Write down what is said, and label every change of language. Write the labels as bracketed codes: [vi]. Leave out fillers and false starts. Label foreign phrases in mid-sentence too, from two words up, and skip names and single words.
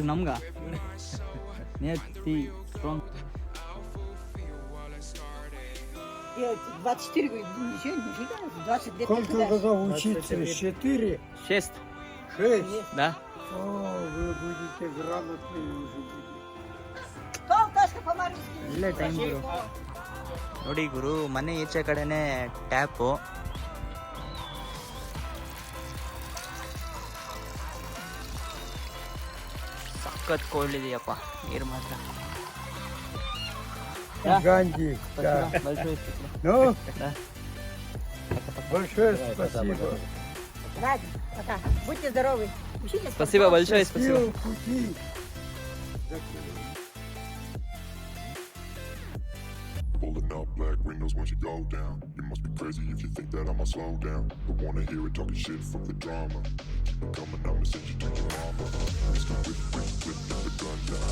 [kn] ನಮ್ಗ ಸ್ಟ್ರಾಂಗ್. 24 29, [ru] Сколько должно учиться? 4? 6. 6? Да? О, вы будете грамотные уже. [kn] ಒಳ್ಳೆ ಟೈಮ್ ಗುರು. ನೋಡಿ ಗುರು, ಮನೆ ಈಚೆ ಕಡೆನೇ ಟ್ಯಾಪು. ಸಖತ್ ಕೋಲ್ಡ್ ಇದೆಯಪ್ಪ ನೀರು ಮಾತ್ರ. [ru] Ганди, да. Ну, Да. большое спасибо. Ладно, пока. Будьте здоровы. Учитесь. Спасибо большое, спасибо. Счастливого пути. [en] Pulling up black windows once you go down. You must be crazy if you think that I'ma slow down. Don't wanna hear it talking shit from the drama. Keep it coming, I'ma send you to your mama. Used to whip the gun down.